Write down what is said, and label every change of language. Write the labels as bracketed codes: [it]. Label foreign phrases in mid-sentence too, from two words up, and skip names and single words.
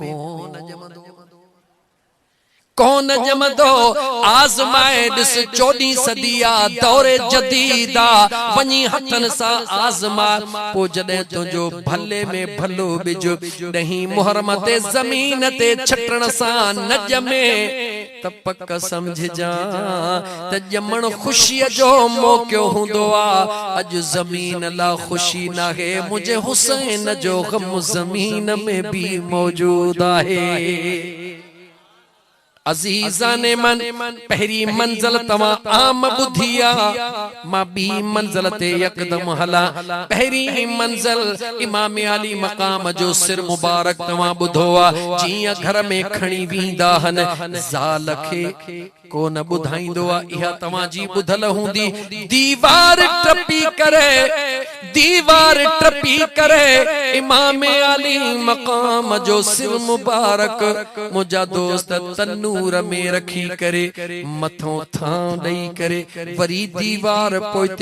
[sd] कौन जमदो आज़माए ॾिस 14 सदिया दौरे जदीदा वञी हथन सां आज़मा पो जॾहिं तुंहिंजो भले में भलो बिज ॾहीं मुहर्रम ते ज़मीन ते छटण सां न ॼमे त पक समझजा त ॼमण ख़ुशीअ जो मौक़ो हूंदो आ। अॼु ज़मीन ला ख़ुशी नाहे मुंहिंजे हुसैन जो ग़म ज़मीन में भी मौजूद आहे। अज़ीज़ान मन पहरी मंजिल तवां आम बुधिया मां बी मंजिल ते यकदम हला। पहरी मंजिल इमाम अली मकाम जो सिर मुबारक तवां बुधो आ जियां घर में खणी वींदा हन ज़ाल खे कोन बुधाइंदो आ इहा तवां जी बुधल हुंदी। दीवार टपी करे इमाम अली मकाम जो सिर मुबारक मुजा दोस्त तन्नूर में रखी करे मथों थां ॾेई करे वरी दीवार पोइते